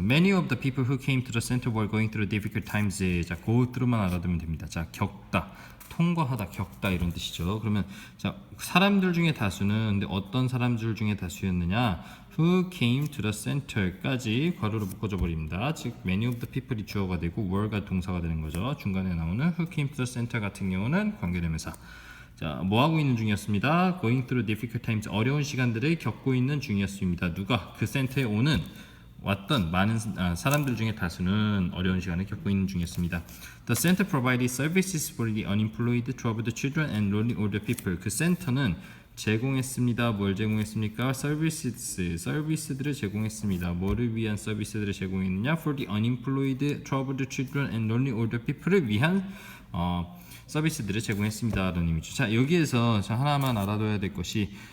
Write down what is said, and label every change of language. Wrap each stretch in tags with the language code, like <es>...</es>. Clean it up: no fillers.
<en>Many of the people who came to the center were going through difficult times.</en> <ko>자, go through만 알아두면 됩니다. 자, 겪다, 통과하다, 겪다 이런 뜻이죠. 그러면 자, 사람들 중에 다수는 근데 어떤 사람들 중에 다수였느냐?</ko> <en>Who came to the center까지</en> <ko>괄호로 묶어져 버립니다. 즉,</ko> <en>many of the people</en> <ko>이 주어가 되고 were가 동사가 되는 거죠. 중간에 나오는</ko> <en>who came to the center</en> <ko>같은 경우는 관계대명사. 자, 뭐 하고 있는 중이었습니다.</ko> <en>Going through difficult times.</en> <ko>어려운 시간들을 겪고 있는 중이었습니다. 누가 그 센터에 왔던 많은 사람들 중에 다수는 어려운 시간을 겪고 있는 중이었습니다.</ko> <en>The center provided services for the unemployed, troubled children and lonely older people.</en> <ko>그 센터는 제공했습니다. 뭘 제공했습니까? 서비스들을 제공했습니다. 뭐를 위한 서비스들을 제공했느냐?</ko> <en>For the unemployed, troubled children and lonely older people</en> <ko>을 위한 서비스들을 제공했습니다 라는 의미죠. 자, 여기에서 하나만 알아둬야 될 것이</ko>